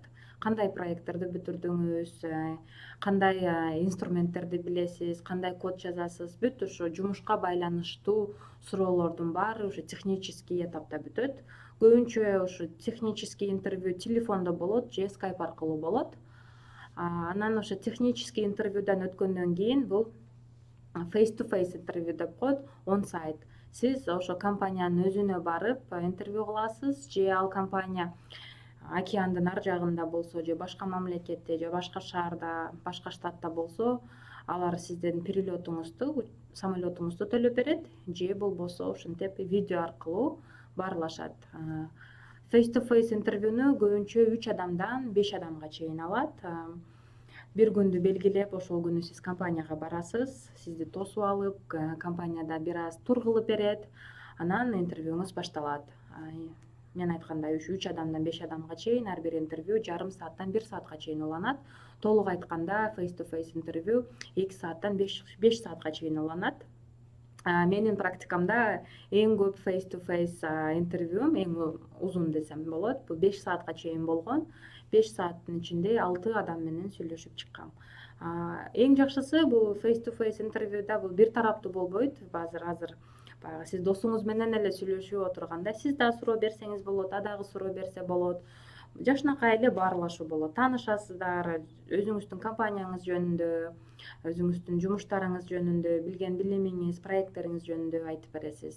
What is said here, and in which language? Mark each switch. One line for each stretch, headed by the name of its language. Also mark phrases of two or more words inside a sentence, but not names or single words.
Kyrgyz: Кандай проекттерди бүтүрдүңүз, кандай инструменттерди билесиз, кандай код жазасыз, бүт ошо жумушка байланыштуу суроолордун баары ошо технический этапта бүтөт. Көбүнчө ошо технический интервью телефондо болот же Skype аркылуу болот. Анан ошо технический интервьюдан өткөндөн кийин бул
English: face to face
Kyrgyz: интервью деп коет,
English: on site.
Kyrgyz: Сиз ошо компаниянын өзүнө барып интервью кыласыз, же ал компания океандын ар жагында болсо, же башка мамлекетте, же башка шаарда, башка штатта болсо, алар сиздин перелетуңузду, самолетуңузду төлөп берет, же болбосо ошентип видео аркылуу баарлашат.
English: Face to face
Kyrgyz: интервьюну көбүнчө 3 адамдан 5 адамга чейин алат. Бир күндү белгилеп, ошол күнү сиз компанияга барасыз, сизди тосуп алып, компанияда бир аз тур кылып берет, анан интервьюңуз башталат. Мен айткандай 3 адамдан 5 адамга чейин ар бир интервью жарым сааттан 1 саатка чейин уланат. Толук айтканда
English: face to face
Kyrgyz: интервью 2 сааттан 5 саатка чейин уланат. Менин практикамда эң көп
English: face to face
Kyrgyz: интервьюм, эң узун десем болот, бул 5 саатка чейин болгон. 5 сааттын ичинде 6 адам менен сүйлөшүп чыккам. Эң жакшысы бул
English: face to face
Kyrgyz: интервьюда бул бир тараптуу болбойт. Азыр баягы сиз досуңуз менен эле сүйлөшүп отурганда, сиз да суроо берсеңиз болот, дагы суроо берсе болот. Жакшынакай эле баарлашуу болот. Таанышасыздар, өзүңүздүн компанияңыз жөнүндө, өзүңүздүн жумуштарыңыз жөнүндө, билген билимиңиз, проекттериңиз жөнүндө айтып бересиз.